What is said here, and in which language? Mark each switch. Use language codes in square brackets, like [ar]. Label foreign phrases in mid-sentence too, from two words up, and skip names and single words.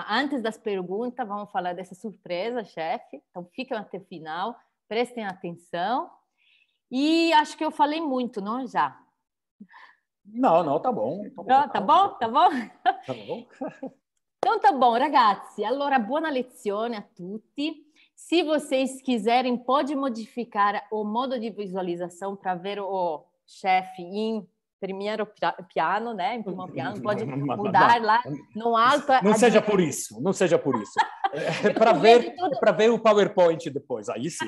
[pt] Antes das perguntas, vamos falar dessa surpresa, chefe. Então, fiquem até o final, prestem atenção. E acho que eu falei muito, não? Já. Não, tá bom. Tá bom? Tá bom? Tá bom. Então tá bom, ragazzi. [it] Allora, buona lezione a tutti. [pt] Se vocês quiserem, pode modificar o modo de visualização para ver o chefe em primeiro piano, né? Em primeiro piano, pode mudar lá no alto. Não seja por isso, não seja por isso. Para ver o PowerPoint depois, aí sim.